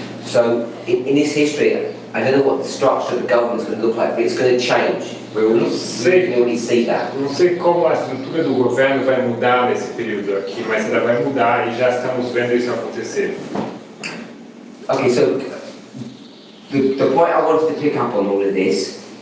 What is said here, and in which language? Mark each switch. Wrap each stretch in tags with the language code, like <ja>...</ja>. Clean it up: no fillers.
<en>So in this history, I don't know what the structure of the government is going to look like, but it's going to change. We can already see that.</en> <pt>Não sei como a estrutura do governo vai mudar nesse período aqui, mas ela vai mudar e já estamos vendo isso acontecer.</pt> <en>Okay, so the point I wanted to pick up on all of this</en>